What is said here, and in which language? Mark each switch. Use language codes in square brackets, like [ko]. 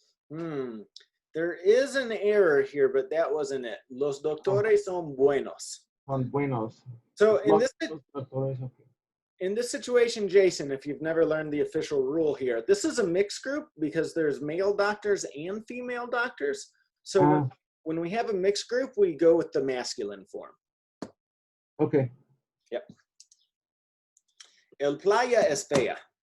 [en] There is an error here, but that wasn't it. [es] Los doctores son buenos. Son buenos. [en] So [es] Los doctores, okay. [en] in this situation, Jason, if you've never learned the official rule here, this is a mixed group because there's male doctors and female doctors. So when we have a mixed group, we go with the masculine form. Okay. [es] Yep. El playa es fea.